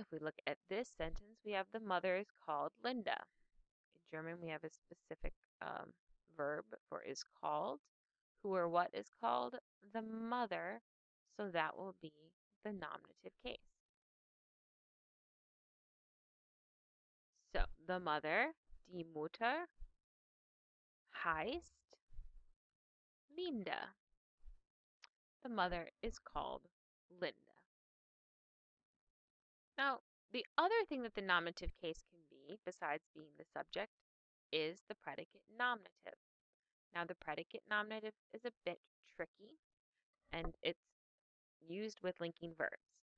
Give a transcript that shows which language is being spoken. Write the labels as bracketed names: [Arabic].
[English] If we look at this sentence, we have the mother is called Linda. In German, we have a specific verb for is called. Who or what is called? The mother. So that will be the nominative case. So the mother, [German] die Mutter, heißt Linda. [English] The mother is called Linda. Now, the other thing that the nominative case can be, besides being the subject, is the predicate nominative. Now, the predicate nominative is a bit tricky, and it's used with linking verbs.